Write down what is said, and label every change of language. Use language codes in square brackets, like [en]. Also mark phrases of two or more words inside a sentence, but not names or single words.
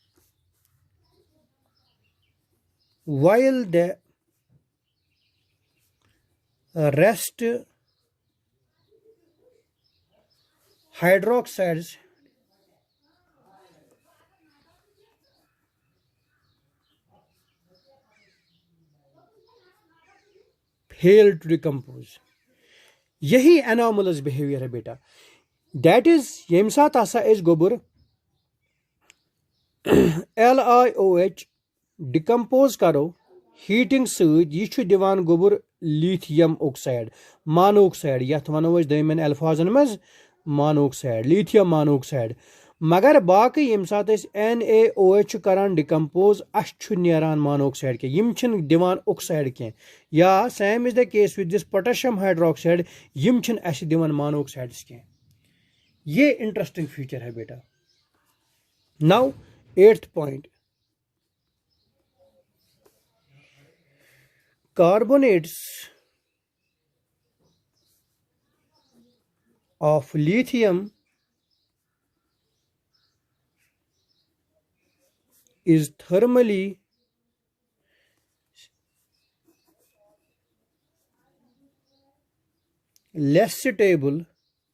[en] while the rest hydroxides fail to decompose। [hi] यही [en] anomalous behaviour [hi] है बेटा। [en] that is [ks] यम साथ आसा इस गोबर LiOH डिकम्पोज करो हीटिंग सद, यह दिवान गोबर [en] lithium oxide, monoxide, [ks] यथ वनो दमिन अल्फाजन मज मोनोक्साइड, [en] lithium monoxide. [ks] मगर बाकी यम साथ NaOH करान डिकम्पोज, अस नेरान मोनोक्साइड के, यम दिवान ऑक्साइड के, या [en] same is the case with this potassium hydroxide, [ks] यम अस दिवान मोनोक्साइड्स के। [hi] ये [en] interesting feature [hi] है बेटा। [en] now 8th point, carbonates of lithium is thermally less stable